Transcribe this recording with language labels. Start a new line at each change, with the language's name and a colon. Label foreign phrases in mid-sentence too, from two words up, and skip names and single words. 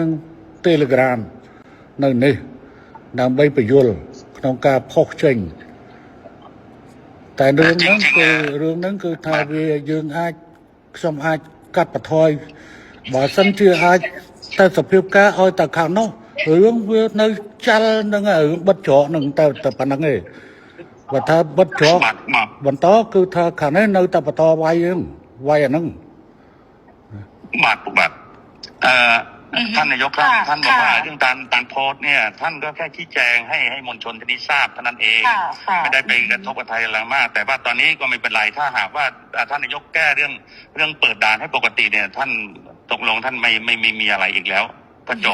Khmer: Telegram នៅនេះដើម្បីបញ្យល់ក្នុងការផុសចេញតែរឿងហ្នឹងគឺថាវាយើងអាចខ្ញុំអាចកាត់បន្ថយបើសិនជាអាចតែសភាពការឲ្យតែខាងនោះរឿងវានៅចាល់នឹងរឿងបិទច្រកនឹងតែប៉ុណ្្នឹងឯងបើថាបិទច្រកបន្តគឺថាខាងនេះនៅតែបន្តវាយហ្នឹងវាយអាហ្នឹង
Thai: បាទท่านนายกครับท่านบอกว่าเรื่องการโพสต์เนี่ยท่านก็แค่ชี้แจงให้มวลชนที่นี้ทราบเท่านั้นเองไม่ได้ไปกระทบกับไทยอะไรมากแต่ว่าตอนนี้ก็ไม่เป็นไรถ้าหากว่าท่านนายกแก้เรื่องเปิดด่านให้ปกติเนี่ยท่านตกลงท่านไม่มีอะไรอีกแล้วก็จบ